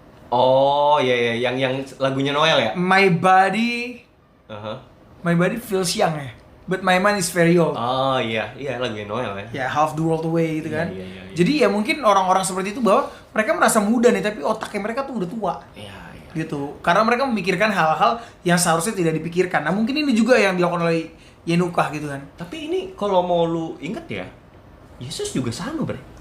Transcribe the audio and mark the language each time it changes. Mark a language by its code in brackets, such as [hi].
[id] oh iya yang lagunya Noel ya. [en] My body feels young ya, but my mind is very old. [id] Oh iya lagunya Noel ya. Ya, half the world away gitu kan. Iya. Jadi ya mungkin orang-orang seperti itu bahwa mereka merasa muda nih, tapi otaknya mereka tuh udah tua. Iya. Gitu. Karena mereka memikirkan hal-hal yang seharusnya tidak dipikirkan. Nah, mungkin ini juga yang dilakukan oleh Hanukkah gitu kan. Tapi ini kalau mau lu inget ya, Yesus juga sama bre.